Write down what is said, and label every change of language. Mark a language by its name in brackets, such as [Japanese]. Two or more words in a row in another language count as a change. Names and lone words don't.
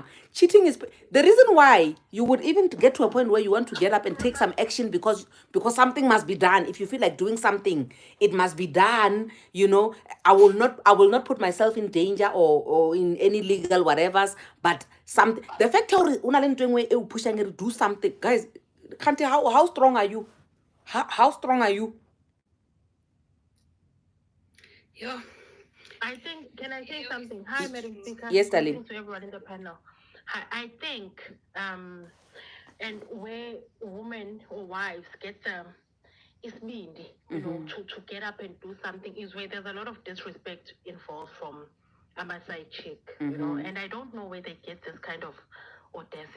[English] Cheating is the reason why you would even get to a point where you want to get up and take some action, because something must be done. If you feel like doing something, it must be done. You know, I will not put myself in danger or in any legal whatever's. But something, the fact how [Southern Sotho] una le ntho e nngwe e o pushang e re [English] do something, guys. Kante, how strong are you? How strong are you? Yeah. I think, can I say something? Hi, Madam Speaker. Yes, darling. Greetings to everyone in the panel. I think, and where women or wives get it's mean, you know, to get up and do something is where there's a lot of disrespect involved from a side chick, you know, and I don't know where they get this kind of audacity.